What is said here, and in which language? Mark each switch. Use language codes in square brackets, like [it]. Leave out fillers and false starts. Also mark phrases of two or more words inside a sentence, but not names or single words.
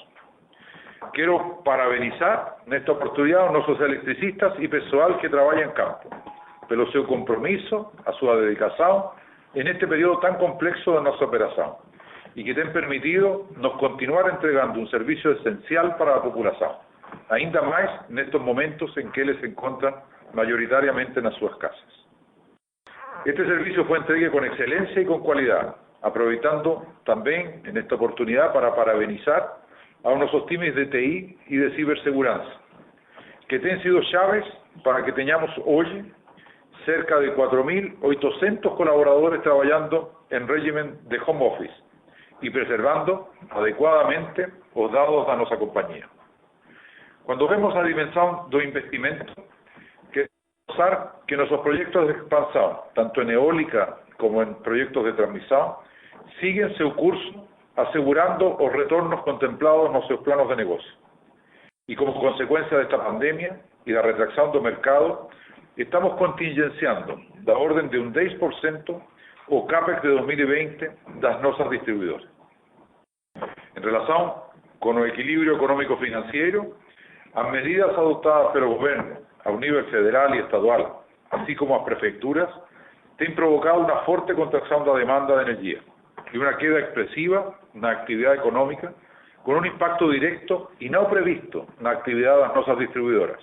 [pt] Quero parabenizar nesta oportunidade os nossos eletricistas e pessoal que trabalha em campo, pelo seu compromisso, a sua dedicação, neste período tão complexo da nossa operação, e que tem permitido nos continuar entregando um serviço essencial para a população, ainda mais nestes momentos em que eles se encontram majoritariamente nas suas casas. Este serviço foi entregue com excelência e com qualidade, aproveitando também nesta oportunidade para parabenizar a nossos times de TI e de cibersegurança, que têm sido chaves para que tenhamos hoje cerca de 4.800 colaboradores [es] trabajando en régimen de home office y preservando adecuadamente [pt] os dados da nossa compañía. [es] Cuando vemos [pt] a dimensão do investimento, [es] queremos mostrar que nuestros proyectos de expansión, tanto en eólica como en proyectos de transmisión, siguen su curso asegurando los retornos contemplados en nuestros planos de negocio. Y como consecuencia de esta pandemia y la retracción del mercado, estamos contingenciando [pt] da orden de un 10% o CAPEX de 2020 das nossas distribuidoras. [es] En relación con el equilibrio económico-financiero, las medidas adoptadas por el gobierno a un nivel federal y estadual, así como las prefecturas, han provocado una fuerte contracción de la demanda de energía y una queda expresiva en la actividad económica, con un impacto directo y no previsto en la actividad de las nuestras distribuidoras.